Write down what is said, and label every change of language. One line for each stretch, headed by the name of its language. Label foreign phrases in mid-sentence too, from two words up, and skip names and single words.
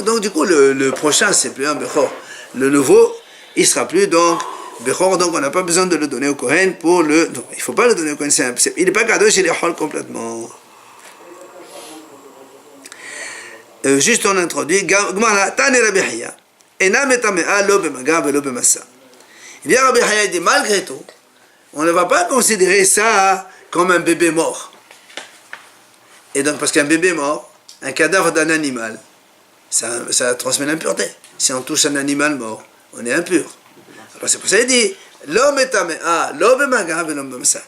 French: Donc, du coup, le prochain, c'est plus un Bechor. Le nouveau, il sera plus donc Bechor. Donc, on n'a pas besoin de le donner au Kohen pour le. Donc, il ne faut pas le donner au Kohen. Il n'est pas cadeau chez les Hol complètement. juste on introduit,
Hebrew: גמרא, תני רבי חייא, אינה מטמאה לא במגע ולא במשא.
French: Eh bien, Rabbi Haya dit, malgré tout, on ne va pas considérer ça comme un bébé mort. Et donc, parce qu'un bébé mort, un cadavre d'un animal, ça transmet l'impureté. Si on touche un animal mort, on est impur. Alors c'est pour ça qu'il dit, l'homme est tamea, l'homme est maga, l'homme comme ça.